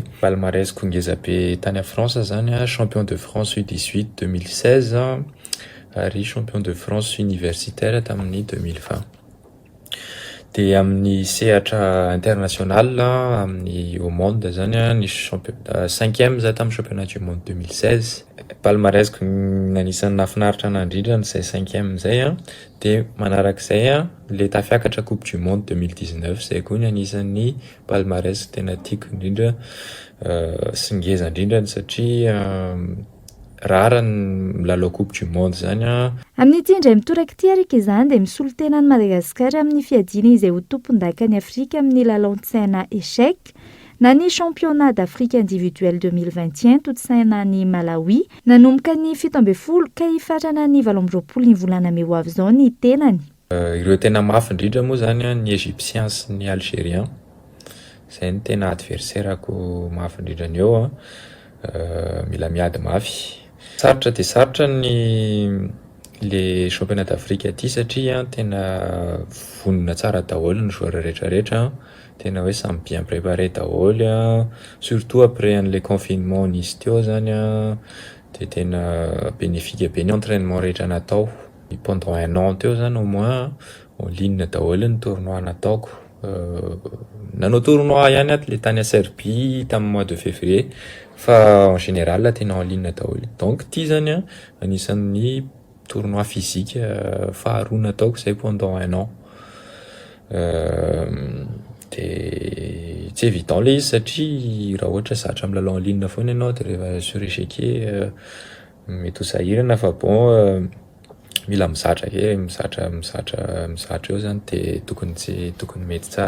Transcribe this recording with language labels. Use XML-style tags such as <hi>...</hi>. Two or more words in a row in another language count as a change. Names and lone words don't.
<mg>Palmarès kongezabe tany a France zany</mg> <fr>champion de France</fr> <mg>U18 2016 ary</mg> <fr>champion de France universitaire</fr> <mg>tamin'ny 2020. Dia amin'ny sehatra international amin'ny</mg> <fr>au monde</fr> <mg>zany ny 5e za tamin'ny</mg> <fr>championnat du monde</fr> <mg>2016. Palmarès nanisany nafinaritra nandrindra n'izay 5e zay dia manarak'izay le tafiakatra</mg> <fr>coupe du monde</fr> <mg>2019 zay koa ny anisan'ny palmarès tena tiako indrindra sy ngeza indrindra satria rara ny lalao</mg> <fr>coupe du monde</fr> <mg>zany Amin'ity indray mitoraka ity arika izany dia misolo tenan'i Madagasikara amin'ny fiadiana izay ho tompon-dakan'ny Afrika amin'ny lalao an-tsaina échec na ny</mg> <fr>championnat d'Afrique individuel</fr> <mg>2021 totsaina ny Malawi nanomboka ny 17 ka hifarana ny 20 ny volana May ho avy izao ny tenany. Ireo tena mafy indrindra moa zany ny Égyptiens sy ny Algériens zay ny tena adversairako mafy indrindrany eo a, mila miady mafy. Sarotra de sarotra le</mg> <fr>championnat d'Afrique</fr> <mg>aty satria tena vonona tsara daholo ny joueur rehetrarehetra, tena hoe samy</mg> <fr>bien préparé</fr> <mg>daholo a,</mg> <fr>surtout après</fr> <mg>an'le confinement nisy teo zany a, de tena bénéfique be ny entraînement rehetra natao</mg> <fr>pendant 1 an</fr> <mg>teo zany</mg> <fr>au moins en ligne</fr> <mg>daholo ny tournoi nataoko. Nanao tournoi ihany ato le tany</mg> <fr>à Serbie</fr> <mg>tamin'ny</mg> <fr>mois de février,</fr> <mg>fa</mg> <fr>en général</fr> <mg>tena</mg> <fr>en ligne</fr> <mg>daholo. Donc ty zany a anisan'ny tournoi physique faharoa nataoko zay</mg> <fr>pendant 1 an.</fr> <mg>De tsy évident le izy satria raha ohatra zatra amin'ny lalao</mg> <fr>en ligne</fr> <mg>foana ianao de rehefa</mg> <fr>sur échiquier</fr> <mg>mety ho sahirana, fa bon mila mizatra ke, mizatra eo zany de tokony mety tsara.</mg>